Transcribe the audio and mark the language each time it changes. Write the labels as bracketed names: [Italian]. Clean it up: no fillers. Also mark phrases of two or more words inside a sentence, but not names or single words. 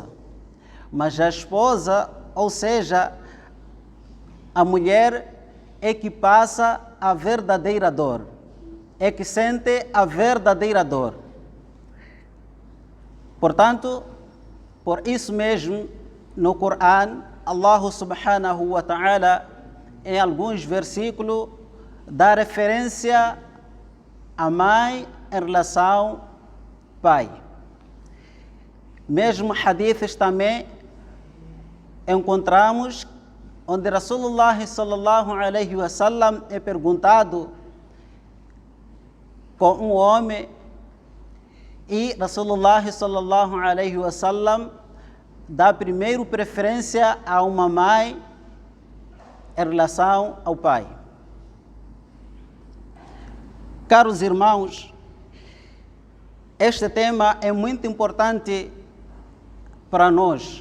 [Portuguese] Mas a esposa, ou seja, a mulher é que passa a verdadeira dor, é que sente a verdadeira dor. Portanto, por isso mesmo, no Corão, [Arabic] الله سبحانه وتعالى, [Portuguese] em alguns versículos, dá referência à mãe em relação ao pai. Mesmo hadiths também encontramos onde [Arabic] رسول الله صلى الله عليه وسلم [Portuguese] é perguntado com um homem e [Arabic] رسول الله صلى الله عليه وسلم [Portuguese] dá primeiro preferência a uma mãe em relação ao pai. Caros irmãos, este tema é muito importante para nós,